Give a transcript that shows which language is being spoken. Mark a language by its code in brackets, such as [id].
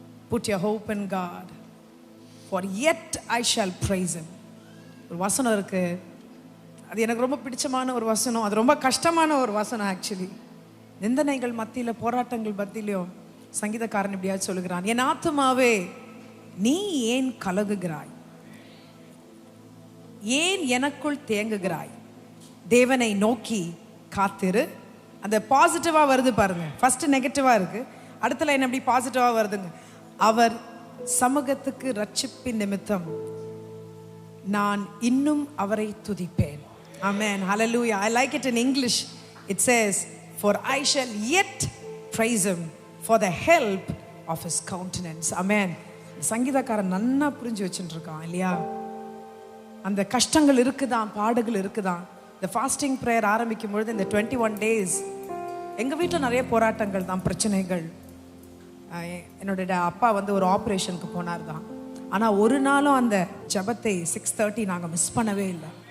[en] Put your hope in God, for yet I shall praise him. [ta] ஒரு வசனம் இருக்கு, அது எனக்கு ரொம்ப பிடிச்சமான ஒரு வசனம். அது ரொம்ப கஷ்டமான ஒரு வசனம் ஆக்சுவலி. நிந்தனைகள் மத்தியில, போராட்டங்கள் மத்தியிலும் சங்கீதக்காரன் இப்படியாவது சொல்லுகிறான், என் ஆத்துமாவே நீ ஏன் கலகுகிறாய், ஏன் எனக்குள் தேங்குகிறாய், தேவனை நோக்கி காத்திரு. அந்த பாசிட்டிவா வருது பாருங்க. ஃபர்ஸ்ட் நெகட்டிவா இருக்கு, அடுத்த லைன் அப்படி பாசிட்டிவா வருதுங்க. அவர் சமூகத்துக்கு ரட்சிப்பின் நிமித்தம் நான் இன்னும் அவரை துதிப்பேன். [en] Amen. Hallelujah. I like it in English. It says, for I shall yet praise him for the help of his countenance. Amen. [ta] சங்கீதக்காரன் நன்னா புரிஞ்சு வச்சுட்டு இருக்கான் இல்லையா? அந்த கஷ்டங்கள் இருக்குதான், பாடுகள் இருக்குதான். இந்த ஃபாஸ்டிங் ப்ரேயர் ஆரம்பிக்கும் பொழுது இந்த 21 days எங்கள் வீட்டில் நிறைய போராட்டங்கள் தான், பிரச்சனைகள். என்னோட அப்பா வந்து ஒரு ஆப்ரேஷனுக்கு போனார் தான். ஆனால் ஒரு நாளும் அந்த ஜபத்தை 6:30 நாங்கள் மிஸ் பண்ணவே இல்லை.